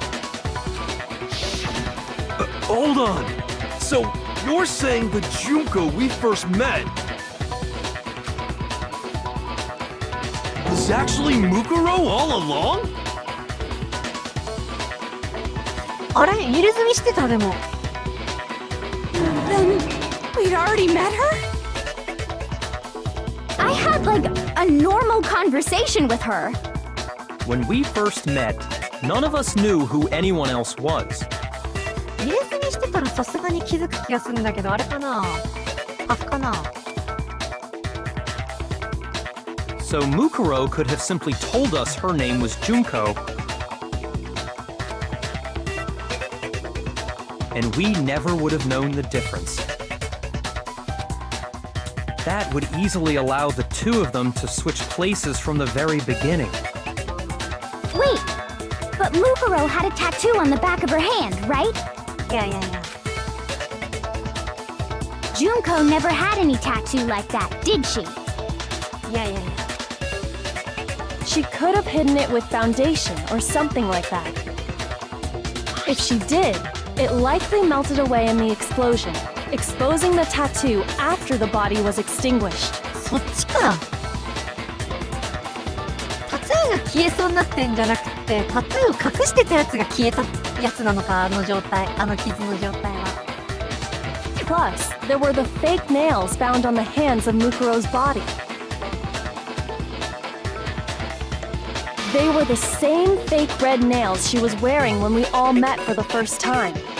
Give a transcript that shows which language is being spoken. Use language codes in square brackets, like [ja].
[en] Hold on. So, you're saying the Junko we first met was actually Mukuro all along? [ja] あれ入れ墨してたでも [en] Then we'd already met her? I had like a normal conversation with her. When we first met, none of us knew who anyone else was. [ja] 入れ墨してたらさすがに気づく気がするんだけどあれかなパフかな [en] So Mukuro could have simply told us her name was Junko, and we never would have known the difference. That would easily allow the two of them to switch places from the very beginning. Wait, but Mukuro had a tattoo on the back of her hand, right? Yeah. Junko never had any tattoo like that, did she? Yeah. She could have hidden it with foundation or something like that. If she did, it likely melted away in the explosion, exposing the tattoo after the body was extinguished. [ja] そっちか。タトゥーが消えそうになってんじゃなくて、タトゥーを隠してたやつが消えたやつなのか、あの状態、あの傷の状態は。 [en] Plus, there were the fake nails found on the hands of Mukuro's body. They were the same fake red nails she was wearing when we all met for the first time.